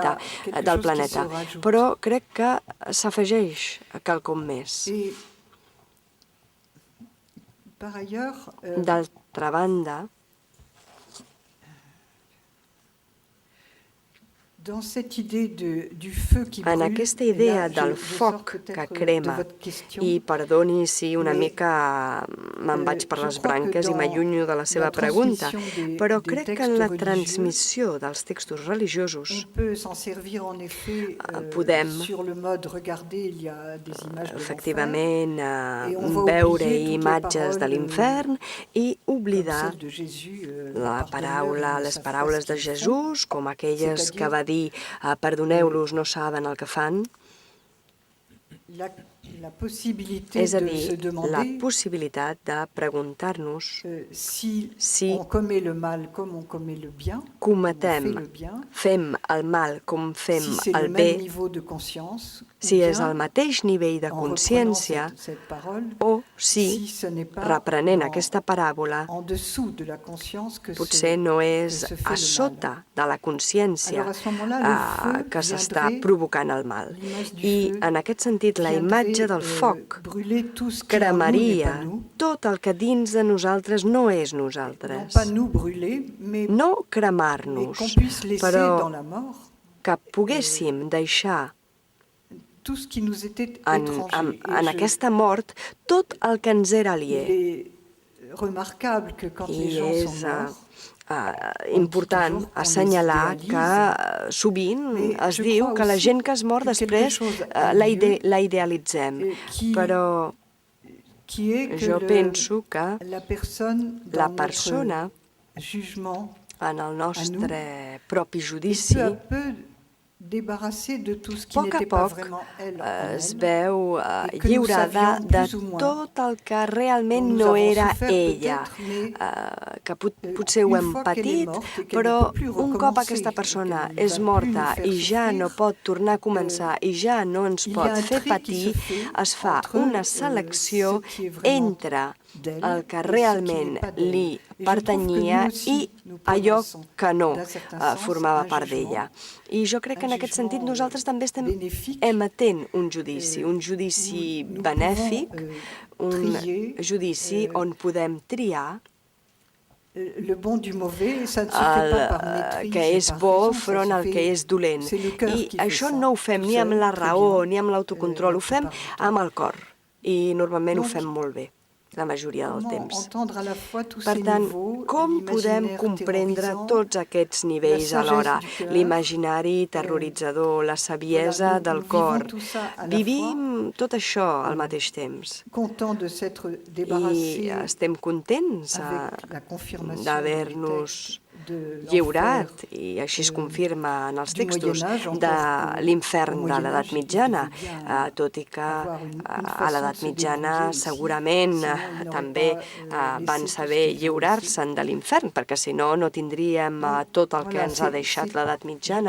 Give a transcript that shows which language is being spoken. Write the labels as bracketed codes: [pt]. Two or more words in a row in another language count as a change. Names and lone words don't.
[ca] planeta, [fr] quelque [ca] del [fr] chose qui [ca] planeta. [fr] se rajoute. [ca] Però crec que s'afegeix quelcom més. [fr] Et par ailleurs, [ca] D'altra banda, [fr] dans cette idée du feu qui [ca] en [fr] brûle, [ca] aquesta [fr] et [ca] idea [fr] là, [ca] del [fr] je sors [ca] foc que [fr] peut-être de [ca] crema, [fr] votre question, [ca] i perdoni si una [fr] mais, [ca] mica me'n vaig per [fr] je [ca] les [fr] crois que [ca] branques i [fr] dans [ca] m'allunyo de la seva [fr] la [ca] pregunta, [fr] transmission [ca] però [fr] des [ca] crec que en [fr] textes [ca] la [fr] religieux, [ca] transmissió dels textos religiosos [fr] on peut s'en servir en effet [ca] podem, [fr] sur le mode regarder, il y a des images de l'enfer. [ca] efectivament, [fr] Et on va [ca] veure [fr] oublier toutes les [ca] imatges de [fr] paroles, [ca] l'infern i [fr] comme [ca] oblidar [fr] celle de Jésus, [ca] la paraula, les paraules de Jesús, com aquelles que [fr] C'est-à-dire [ca] va dir perdoneu-los, no saben el que fan. [fr] la possibilité [ca] És a [fr] de se [ca] dir, la [fr] demander [ca] possibilitat de preguntar-nos [fr] si [ca] si [fr] on commet le mal comme on commet le bien, [ca] cometem, [fr] on fait le bien, [ca] fem el mal com fem [fr] si c'est le [ca] el [fr] même [ca] bé, [fr] niveau de conscience, [ca] si [fr] ou [ca] és [fr] bien, [ca] el mateix nivell de [fr] en reprenant [ca] consciència [fr] cette parole, [ca] o si, [fr] ce n'est pas [ca] reprenent [fr] dans- [ca] aquesta paràbola, [fr] en dessous de la conscience que [ca] potser no és [fr] se fait [ca] a [fr] le [ca] sota [fr] mal. [ca] de la consciència [fr] Alors, à ce moment-là, le feu [ca] que s'està [fr] viendrait, [ca] provocant el mal. [fr] l'image du [ca] I [fr] feu [ca] en aquest sentit la imatge del foc [fr] brûler tout ce qui en nous n'est [ca] cremaria [fr] pas nous. [ca] tot el que dins de nosaltres no és [fr] Non [ca] nosaltres. [fr] pas nous brûler, mais [ca] No [fr] qu'on [ca] cremar-nos, [fr] puisse laisser dans [ca] però [fr] la mort [ca] que poguéssim deixar [fr] tout ce qui nous était [ca] en [fr] étranger. Et [ca] aquesta mort tot el que ens era [fr] il [ca] aliè. [fr] est remarquable que quand les [ca] I [fr] gens [ca] és [fr] sont morts, [ca] important [fr] toujours qu'on [ca] assenyalar [fr] les [ca] que sovint [fr] Mais [ca] es [fr] je [ca] diu [fr] crois [ca] que la [fr] aussi [ca] gent que es mor [fr] que quelque [ca] després [fr] chose a lieu, [ca] la idealitzem. Però [fr] qui est que [ca] jo penso que [fr] la personne [ca] la [fr] dans [ca] persona, [fr] notre jugement [ca] en el nostre propi [fr] est [ca] judici, [fr] peu à peu débarrassée de tout ce qui [ca] a [fr] n'était pas [ca] poc [fr] vraiment elle en [ca] es [fr] elle. [ca] veu [fr] et que nous [ca] lliurada [fr] savions [ca] de [fr] plus ou moins, [ca] tot el que realment [fr] dont nous [ca] no [fr] avons [ca] era [fr] souffert [ca] ella, [fr] peut-être, mais [ca] que potser ho [fr] une [ca] hem [fr] fois qu'elle est [ca] patit, [fr] morte et qu'elle [ca] però [fr] ne peut plus [ca] un cop [fr] recommencer, [ca] aquesta persona [fr] qu'elle ne [ca] és [fr] va plus [ca] morta [fr] nous faire [ca] i ja no [fr] souffrir, [ca] pot tornar a començar i ja no ens [fr] il y [ca] pot [fr] a un [ca] fer [fr] tri qui [ca] patir, [fr] se fait [ca] es fa [fr] entre, [ca] una selecció [fr] ce qui est vraiment [ca] entre [fr] d'elle [ca] el que [fr] et ce qui [ca] realment [fr] n'est pas d'elle. [ca] li [fr] Et je trouve que [ca] pertanyia [fr] nous aussi, [ca] i [fr] nous [ca] allò [fr] prononçons, [ca] que no [fr] d'un certain sens, [ca] formava [fr] un [ca] part [fr] jugement, [ca] d'ella. I jo crec que en aquest sentit [fr] jugement, [ca] nosaltres també estem [fr] bénéfique, [ca] emetent un judici [fr] nous [ca] benèfic, [fr] pouvons, [ca] un [fr] trier, [ca] judici on podem triar [fr] le bon du mauvais, et ça ne se fait pas par [ca] el [fr] maîtrise [ca] que [fr] et [ca] és [fr] par [ca] bo [fr] raison, ça [ca] front [fr] se [ca] al [fr] fait- [ca] que és dolent. [fr] c'est le cœur [ca] I [fr] qui fait [ca] això [fr] ça, [ca] no ho fem [fr] tout [ca] ni amb [fr] seul, [ca] la [fr] très [ca] raó [fr] bien, [ca] ni amb l'autocontrol, ho fem [fr] la plupart du temps. [ca] amb el cor. I normalment ho [fr] Donc, [ca] fem molt bé, la majoria del [fr] Comment [ca] temps. [fr] entendre à la fois tous [ca] Per [fr] ces [ca] tant, [fr] niveaux, [ca] com podem [fr] l'imaginaire [ca] comprendre [fr] terrorisant, [ca] tots aquests nivells [fr] la [ca] alhora? [fr] sagesse du cœur, [ca] L'imaginari terroritzador, la saviesa [fr] voilà, [ca] del [fr] nous [ca] cor. [fr] vivons tout ça à la [ca] Vivim tot això al mateix temps. [fr] content de s'être [ca] I [fr] débarrassé [ca] estem contents [fr] avec la confirmation [ca] d'haver-nos [fr] du texte [ca] lliurat, i així es confirma en els textos, de l'infern de l'edat mitjana, tot i que a l'edat mitjana segurament també van saber lliurar-se'n de l'infern, perquè si no, no tindríem tot el que ens ha deixat l'edat mitjana.